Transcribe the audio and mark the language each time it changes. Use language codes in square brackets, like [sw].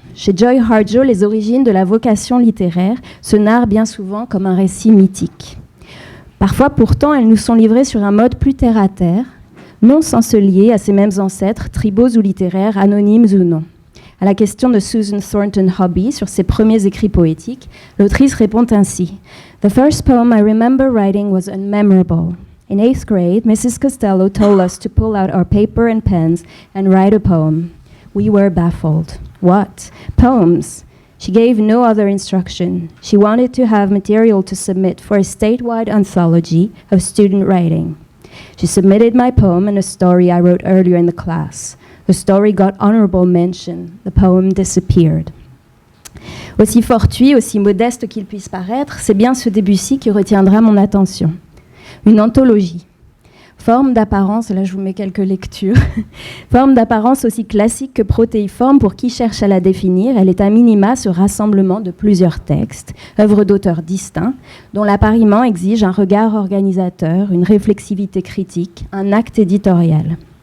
[fr] Chez Joy Harjo, les origines de la vocation littéraire se narrent bien souvent comme un récit mythique. Parfois, pourtant, elles nous sont livrées sur un mode plus terre-à-terre, non sans se lier à ces mêmes ancêtres, tribaux ou littéraires, anonymes ou non. À la question de Susan Thornton Hobby sur ses premiers écrits poétiques, l'autrice répond ainsi. [en] The first poem I remember writing was unmemorable. In 8th grade, Mrs. Costello told us to pull out our paper and pens and write a poem. We were baffled. What? Poems? She gave no other instruction. She wanted to have material to submit for a statewide anthology of student writing. She submitted my poem and a story I wrote earlier in the class. The story got honorable mention. The poem disappeared. [fr] Aussi fortuit, aussi modeste qu'il puisse paraître, c'est bien ce Debussy qui retiendra mon attention. Une anthologie. Forme d'apparence, là je vous mets quelques lectures, forme d'apparence aussi classique que protéiforme pour qui cherche à la définir, elle est à minima ce rassemblement de plusieurs textes, œuvres d'auteurs distincts, dont l'appariement exige un regard organisateur, une réflexivité critique, un acte éditorial.